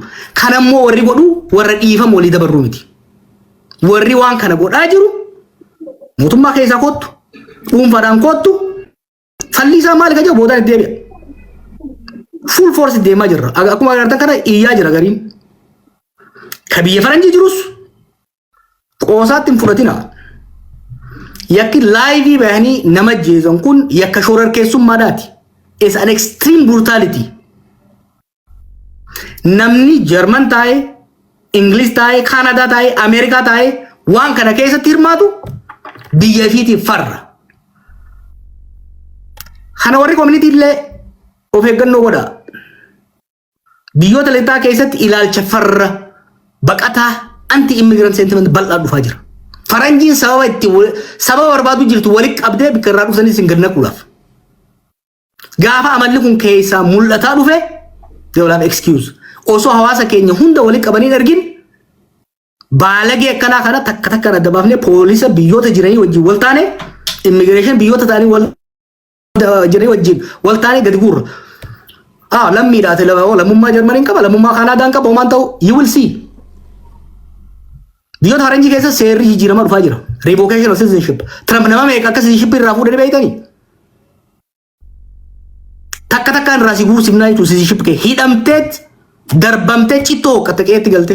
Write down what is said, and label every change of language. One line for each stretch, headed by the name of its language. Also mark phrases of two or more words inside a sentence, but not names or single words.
Oromo: Kan ammoo warri godhu warra dhiifama walii dabarru miti. Warri waan kana godhaa jiru mootummaa keessaa kottu dhuunfaadhaan kottu falli isaa maali kaja boodaan itti deebi'a.
English: Full force
Oromo: deemaa jirra. Akkuma agartan kana iyyaa jira gariin. Ka biyya faranjii jirus qoosaatti hin fudhatina. Yakki laayivii bahanii nama jeesan kun yakka shororkeessummaadhaati.
English: Is an extreme brutality.
Oromo: Namni German taa'e, English taa'e, Canada taa'e, America taa'e waan kana keessatti hirmaatu biyya fiitiif farra. Kana warri community illee of eeggannoo godha. Biyyoota lixaa keessatti ilaalcha farra baqataa
English: anti-immigrant sentiment
Oromo: bal'aa dhufaa jira. Faranjiin sababa barbaadu jirtu walitti qabdee bikka irraa dhufanii isin gad naquudhaaf. Gaafa amalli kun keessaa mul'ataa dhufe
English: they will have excuse.
Oromo: Osoo hawaasa keenya hunda walitti qabanii argin baalagee akkanaa kana takka takka adda baafnee poolisa biyyoota jiranii wajjin wal taane immigreeshin biyyoota ta'anii wal jiranii wajjin wal taane gadi guurra. Lammiidhaate lammummaa Jarmaniin qaba lammummaa Kaanaadaan qaba homaan ta'u
English: you will see.
Oromo: Biyyoota faranjii keessa seerri jijjiirama dhufaa jira.
English: Revocation of citizenship.
Oromo: Trump nama meeqa akka citizenship irraa fuudhanii beeytanii. Takka takkaan irraa si guursifnaa jechuun citizenship kee hidhamteet darbamtee cittoo qatta qeetti galte.